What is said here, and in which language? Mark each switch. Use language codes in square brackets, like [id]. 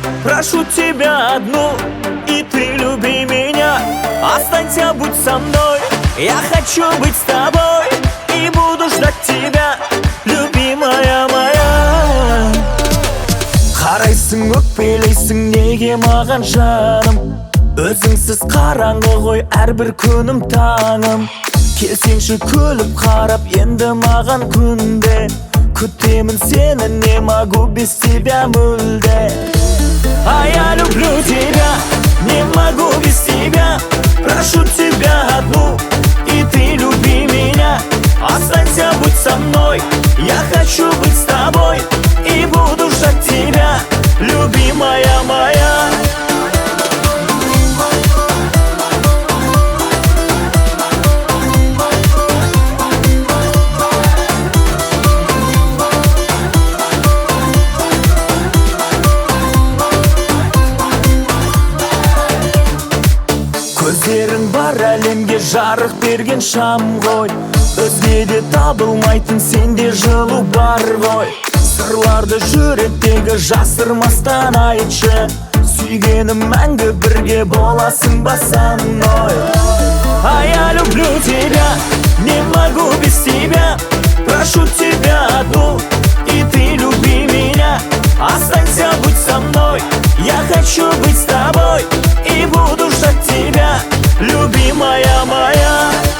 [ru] Прошу тебя одну, и ты люби меня. Останься, будь со мной, я хочу быть с тобой и буду ждать тебя, любимая моя. [kk] Қарайсың, өкпелейсің неге маған жаным? Өзіңсіз қараңғы ғой әрбір күнім таңым. Келсеңші күліп қарап енді маған күнде. Күтемін сені, [ru] не могу без тебя [kk] мүлде. [ru] А я люблю тебя, не могу без тебя. Прошу тебя одну, и ты люби меня. Останься, будь со мной, я хочу быть с тобой и буду ждать тебя, любимая моя. [kk] Көздерің бар әлемге жарық берген шам ғой. Өзгеде табылмайтын сенде жылу бар ғой. Сырларды жүректегі жасырмастан айтшы. Сүйгенім мәңгі бірге боласың ба [ru] со мной. А я люблю тебя, не могу без тебя. Прошу тебя одну, и ты люби меня. Останься, будь со мной, я хочу быть с тобой и буду ждать тебя, любимая моя.